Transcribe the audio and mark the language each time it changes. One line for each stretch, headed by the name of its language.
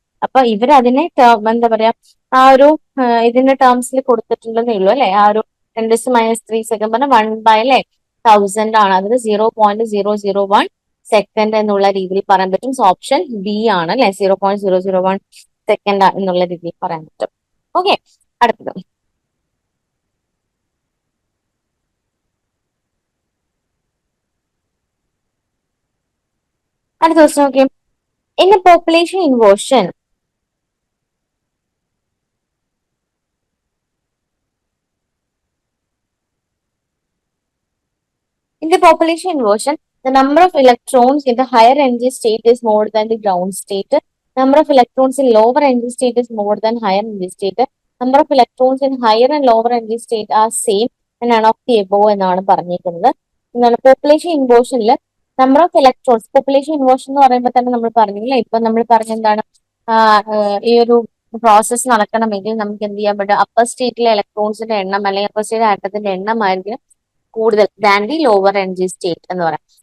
Malayalam: അപ്പൊ ഇവരതിനെ എന്താ പറയാ, ആ ഒരു ഇതിന്റെ ടേംസിൽ കൊടുത്തിട്ടുണ്ടെന്നേ ഉള്ളൂ അല്ലെ. ആ ഒരു 10⁻³ സെക്കൻഡ് പറഞ്ഞാൽ 1/1000 ആണ്. അതിൽ 0.001 സെക്കൻഡ് എന്നുള്ള രീതിയിൽ പറയാൻ പറ്റും. സോ ഓപ്ഷൻ ബി ആണ് അല്ലെ, 0.001 സെക്കൻഡ് എന്നുള്ള രീതിയിൽ പറയാൻ പറ്റും. ഓക്കെ, അടുത്തത് അടുത്ത ദിവസം നോക്കിയും
English: In population inversion in the population inversion, the number of electrons in the higher energy state is more than the ground state. Number of electrons in lower energy state is more than higher energy state. Number of electrons in higher and lower energy state are same and none of the above
Malayalam: എന്നാണ് പറഞ്ഞിരിക്കുന്നത്. എന്താണ് population ഇൻവേർഷനിൽ number of electrons, population inversion എന്ന് പറയുമ്പോൾ തന്നെ നമ്മൾ പറഞ്ഞില്ല, ഇപ്പൊ നമ്മൾ പറഞ്ഞ എന്താണ്, ഈ ഒരു പ്രോസസ്സ് നടക്കണമെങ്കിൽ നമുക്ക് എന്ത് ചെയ്യാൻ പറ്റും? അപ്പർ സ്റ്റേറ്റിലെ ഇലക്ട്രോൺസിന്റെ എണ്ണം അല്ലെങ്കിൽ അപ്പർ സ്റ്റേറ്റ് ആറ്റത്തിന്റെ എണ്ണം ആയിരിക്കും കൂടുതൽ
English: than the lower energy state
Malayalam: എന്ന് പറയാം.